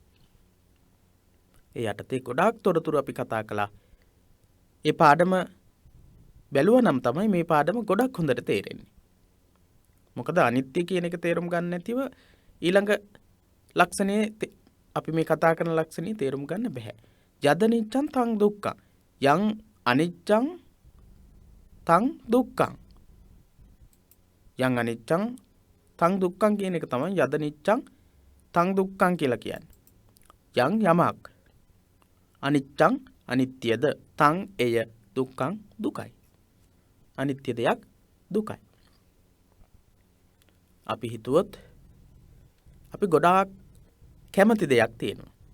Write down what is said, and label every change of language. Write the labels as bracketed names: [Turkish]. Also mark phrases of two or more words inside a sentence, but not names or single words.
[Sinhala] ඒ යටතේ ගොඩාක් තොරතුරු අපි කතා කළා. ඒ පාඩම බැලුවා නම් තමයි මේ පාඩම ගොඩක් හොඳට තේරෙන්නේ. මොකද අනිත්‍ය කියන එක තේරුම් ගන්න නැතිව ඊළඟ ලක්ෂණේ අපි මේ කතා කරන ලක්ෂණේ තේරුම් ගන්න බෑ. [Pali] යද නිච්ඡං තං දුක්ඛං. යං අනිච්ඡං තං දුක්ඛං. යං අනිච්ඡං තං දුක්ඛං [Sinhala] කියන එක තමයි [Pali] යද නිච්ඡං තං දුක්ඛං [Sinhala] කියලා කියන්නේ. යං යමක් අනිච්ඡං අනිත්‍යද තං එය දුක්ඛං දුකයි. අනිත්‍ය දෙයක් දුකයි. අපි හිතුවොත් අපි ගොඩාක් කැමති දෙයක් තියෙනවා.